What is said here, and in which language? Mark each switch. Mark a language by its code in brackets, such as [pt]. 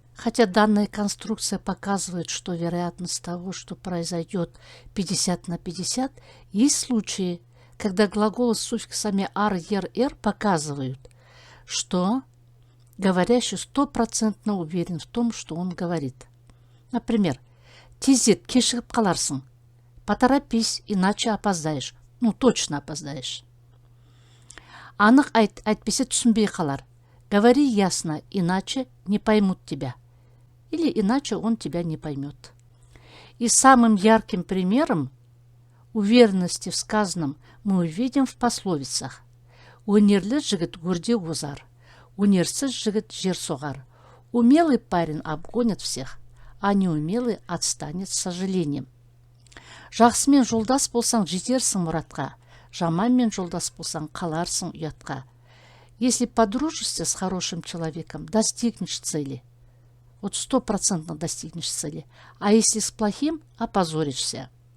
[ru] Хотя данная конструкция показывает, что вероятность того, что произойдет 50 на 50, есть случаи, когда глаголы с суффиксами ар, ер, эр показывают, что говорящий 100% уверен в том, что он говорит. Например, [kk] «Тезет, кешігіп қаларсың». [ru] Поторопись, иначе опоздаешь. Точно опоздаешь. [kk] Анық айт, әйтпесе түсінбей қалар. [ru] Говори ясно, иначе не поймут тебя. Или иначе он тебя не поймет. И самым ярким примером уверенности в сказанном мы увидим в пословицах. [kk] Өнерлі жігіт өрде озар, өнерсіз жігіт жер соғар. [ru] Умелый парень обгонит всех, а неумелый отстанет с сожалением. [kk] Жақсымен жолдас болсаң жетерсің мұратқа, жаманмен жолдас болсаң қаларсың ұятқа. [ru] Если подружишься с хорошим человеком, достигнешь цели. 100% достигнешь цели. А если с плохим, опозоришься.